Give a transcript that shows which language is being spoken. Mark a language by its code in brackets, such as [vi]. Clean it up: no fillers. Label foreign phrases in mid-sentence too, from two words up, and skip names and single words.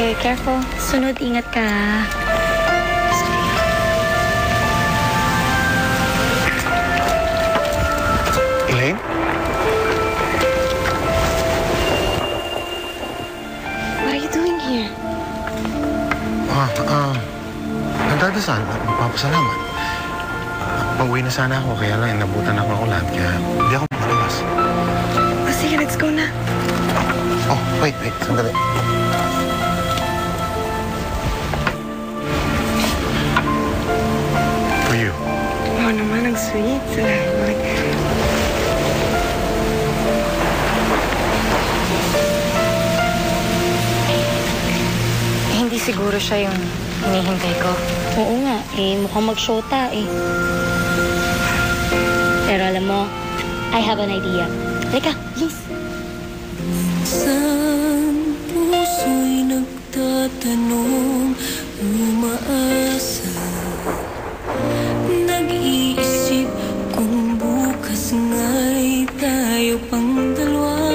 [en] Careful. [tl] Sunod, ingat ka. Elaine? [en] What are you doing here? [tl] Nagdadasal. Magpapasalamat. Pauwi na sana ako, kaya lang inabutan ako ng ulan, kaya hindi ako makalabas. Oh, sige, [en] let's go na. Oh, wait. Sandali. For you. [tl] Oh, naman, ang sweet. Salamat. Hindi siguro siya yung hinihintay ko. Oo nga, mukhang mag-shota Pero alam mo, [en] I have an idea. [tl] Halika, please. Minsan puso'y nagtatanong, umaasa, nag-iisip kung bukas nga'y tayo pang dalawa.